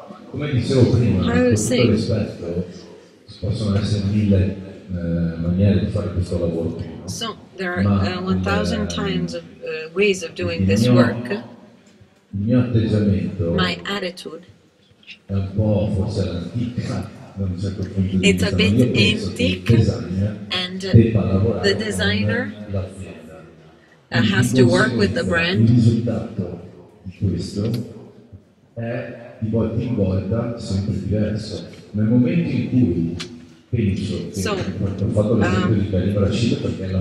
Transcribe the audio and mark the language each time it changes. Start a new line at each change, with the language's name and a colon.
Italian: Come dicevo prima, con tutto rispetto, possono essere mille maniere di fare questo lavoro.
English: So there are 1,000 times of ways of doing this work.
Italian: Il mio atteggiamento
English: my attitude
Italian: è un po' forse all'antica, da un certo punto di
English: it's
Italian: vista.
English: a bit antique, and the designer has to work with the brand.
Italian: Il risultato di questo è di volta in volta sempre diverso. Nel momento in cui penso che ho fatto l'esempio di Karim Rashid perché